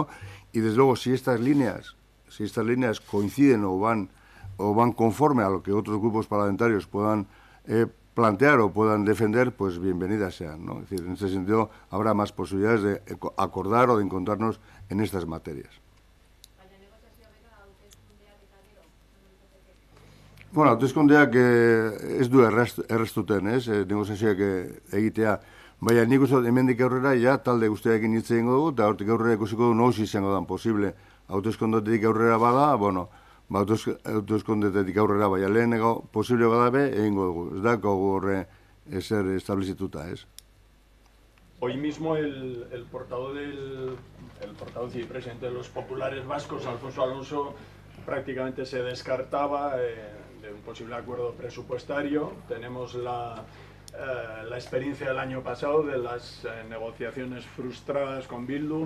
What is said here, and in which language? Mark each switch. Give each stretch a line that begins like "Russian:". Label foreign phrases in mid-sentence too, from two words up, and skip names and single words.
Spanish: Y, desde luego, si estas líneas coinciden o van conforme a lo que otros grupos parlamentarios puedan plantear o puedan defender, pues bienvenidas sean, ¿no? Es decir, en ese sentido habrá más posibilidades de acordar o de encontrarnos en estas materias.
Basque: Bueno, hauteskundeak ez du erreztuten, negoziazioak egitea. Baina nik uste hemendik aurrera ja talde guztiarekin hitz egingo dugu, eta hortik aurrera ikusiko du noiz izango dan posible. Hauteskundetik aurrera bada, bueno, hauteskundetik aurrera baina lehenego posible badabe egingo dugu. Ez da horre ezer establezituta, ez?
Spanish: Hoy mismo el portavoz y presidente de los populares vascos, Alfonso Alonso, prácticamente se descartaba de un posible acuerdo presupuestario. Tenemos la experiencia del año pasado de las negociaciones frustradas con Bildu.